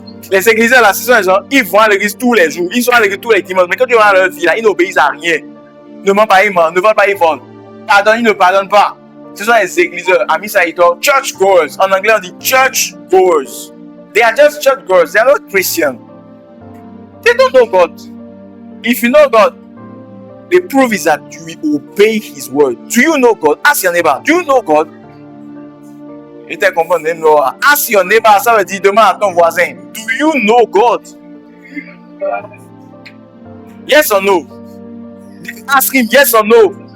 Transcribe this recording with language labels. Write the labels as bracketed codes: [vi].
[fr] Les égliseurs là, ce sont les gens, ils vont à l'église tous les jours. Ils sont à l'église tous les dimanches. Mais quand tu vas dans leur vie là, ils n'obéissent à rien. Ne mentent pas, ils mentent. Ne vendent pas, ils volent. Pardonne, ils ne pardonnent pas. Ce sont les égliseurs. Ami Saïta, church goers. En anglais, on dit church goers. [en] They are just church goers. They are not Christian. They don't know God. If you know God, the proof is that you obey His word. Do you know God? Ask your neighbor. Do you know God? [fr] Et tu comprends? [en] Ask your neighbor, [fr] ça veut dire demande à ton voisin. [en] Do you know God? Yes or no? Ask him yes or no.